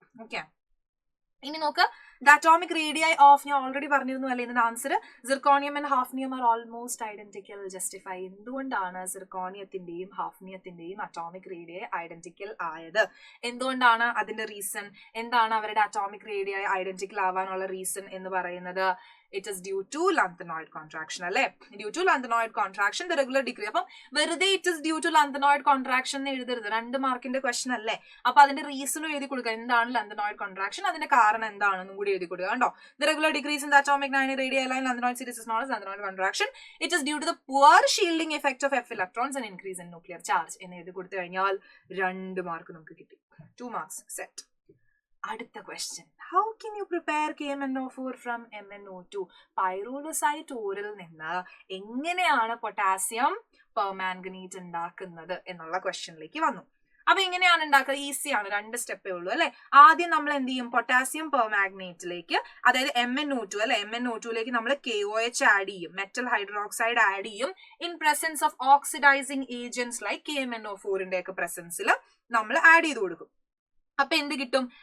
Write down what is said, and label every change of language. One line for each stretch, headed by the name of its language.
English: okay,
Malayalam: ഇനി നോക്ക്,
English: the atomic radii of,
Malayalam: ഞാൻ ഓൾറെഡി പറഞ്ഞിരുന്നു അല്ലെ ഇതിന്റെ answer,
English: Zirconium and hafnium are almost identical. Justify.
Malayalam: എന്തുകൊണ്ടാണ് സിർക്കോണിയത്തിന്റെയും ഹാഫ്നിയത്തിന്റെയും അറ്റോമിക് റേഡിയൈ ഐഡന്റിക്കൽ ആയത്? എന്തുകൊണ്ടാണ് അതിന്റെ റീസൺ? എന്താണ് അവരുടെ അറ്റോമിക് റേഡിയൈ ഐഡന്റിക്കൽ ആവാനുള്ള റീസൺ എന്ന് പറയുന്നത്?
English: It is due to lanthanoid contraction അല്ലെ. Due to lanthanoid contraction the regular decrease.
Malayalam: അപ്പം വെറുതെ
English: it is due to lanthanoid contraction
Malayalam: എന്ന് എഴുതരുത്, 2 മാർക്കിന്റെ ക്വസ്റ്റ്യൻ അല്ലേ. അപ്പൊ അതിന്റെ റീസണും എഴുതി കൊടുക്കുക, എന്താണ് lanthanoid contraction, അതിന്റെ കാരണം എന്താണെന്നും കൂടി എഴുതി കൊടുക്കുക.
English: കണ്ടോ, the regular decrease in the atomic radii line lanthanoid series is known as lanthanoid contraction. It is due to the poor shielding effect of f electrons and increase in nuclear charge
Malayalam: എന്ന് എഴുതി കൊടുത്തു കഴിഞ്ഞാൽ 2 mark നമുക്ക് കിട്ടി. 2 marks set.
English: അടുത്ത question, how can you prepare KMnO4 from MnO2?
Malayalam: പൈറോലുസൈറ്റ് ഓറിൽ നിന്ന് എങ്ങനെയാണ് potassium permanganate ഉണ്ടാക്കുന്നത് എന്നുള്ള ക്വസ്റ്റ്യനിലേക്ക് വന്നു. അപ്പൊ എങ്ങനെയാണ് ഉണ്ടാക്കുക? ഈസിയാണ്, 2 സ്റ്റെപ്പേ ഉള്ളൂ അല്ലെ. ആദ്യം നമ്മൾ എന്ത് ചെയ്യും, പൊട്ടാസ്യം പെർമാംഗനേറ്റിലേക്ക്, അതായത് MnO2 അല്ലെ, MnO2ലേക്ക് നമ്മൾ KOH ആഡ് ചെയ്യും, മെറ്റൽ ഹൈഡ്രോക്സൈഡ് ആഡ് ചെയ്യും,
English: in presence of oxidizing agents like
Malayalam: KMnO4ന്റെ ഒക്കെ പ്രസൻസിൽ നമ്മൾ ആഡ് ചെയ്ത് കൊടുക്കും. അപ്പൊ എന്ത് കിട്ടും?